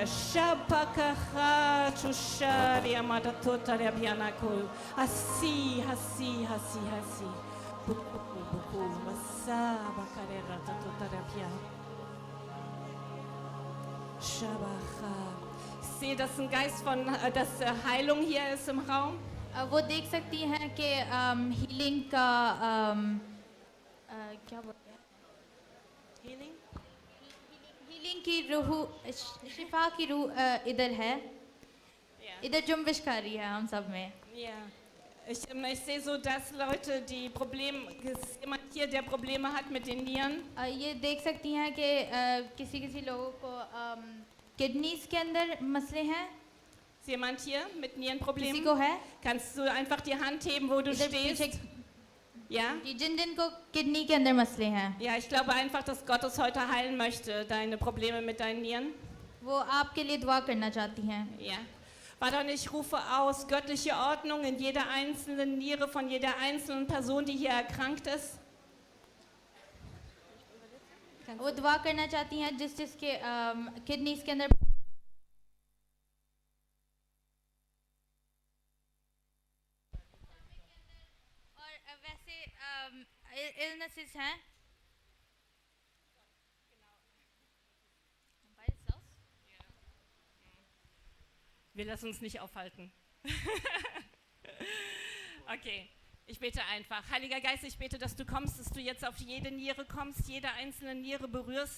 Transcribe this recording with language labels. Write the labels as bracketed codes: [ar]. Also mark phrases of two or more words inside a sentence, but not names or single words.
[de] Shapakacha, Chusharia, Matatotaria, Bianakul. Hasi, Hasi, Hasi, Hasi. Buku, Buku, Wasaba, Karera, Tatotaria, Pia. Shabacha. Ich sehe, dass ein Geist von dass Heilung hier ist im Raum. [hi] वो देख सकती हैं कि हीलिंग का क्या बोलते हैं [en] Healing? [hi] हीलिंग की रूह शिफा की रूह इधर है इधर जुम्बिश कर रही है हम सब में [de] Ja. Ich sehe so, dass Leute, die Probleme, ist jemand hier, der Probleme hat mit den Nieren. [hi] ये देख सकती हैं कि किसी किसी लोगों को किडनीज के अंदर मसले हैं [de] Ist jemand hier mit [hi] किसी [de] Nierenproblemen? [hi] को है [de] Kannst du einfach die Hand heben, wo du [hi] इधर [de] stehst? [hi] पीछे [de] Ja? [hi] जिन जिन को किडनी के अंदर मसले हैं [de] Ja, ich glaube einfach, dass Gott es heute heilen möchte, deine Probleme mit deinen Nieren. [hi] वो आपके लिए दुआ करना चाहती हैं [de] Ja. Vater, und ich rufe aus göttliche Ordnung in jeder einzelnen Niere von jeder einzelnen Person, die hier erkrankt ist. [hi] वो दुआ करना चाहती हैं जिसके किडनीज के अंदर और वैसे इलनेसेस हैं [de] Wir lassen uns nicht aufhalten. Okay, ich bete einfach. Heiliger Geist, ich bete, dass du kommst, dass du jetzt auf jede Niere kommst, jede einzelne Niere berührst.